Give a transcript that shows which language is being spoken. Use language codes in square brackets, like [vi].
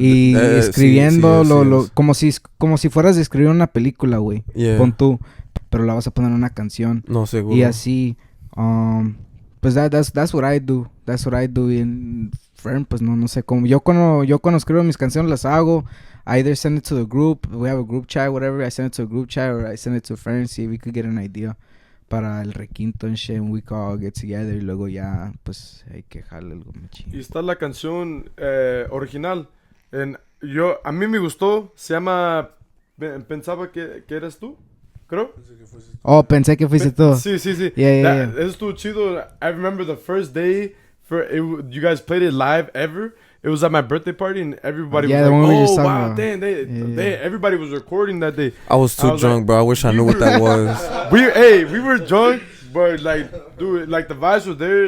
[es] y escribiendo como si fueras a escribir una película, güey. [en] Yeah. [es] Pon tú, pero la vas a poner en una canción. No, seguro. Y así, pues [en] that's what I do. That's what I do. [es] Y Fern, pues no sé cómo. Yo cuando escribo mis canciones las hago. [en] I either send it to the group. We have a group chat, whatever. I send it to a group chat or I send it to Fern, see if we could get an idea. [es] para el requinto [en] and shit, and we can all get together, [es] y luego ya, pues, hay que jalar algo machín. Y está la canción original. A mí me gustó, se llama Pensaba que eras tú, creo. Oh, pensé que fuiste tú. Sí. [en] Yeah. [es] Eso estuvo chido. [en] I remember the first day you guys played it live ever. It was at my birthday party and everybody was like, oh wow, damn, everybody was recording that day. I was too drunk, bro. I wish I knew what that was. We were drunk, but like, dude, like the vibes were there.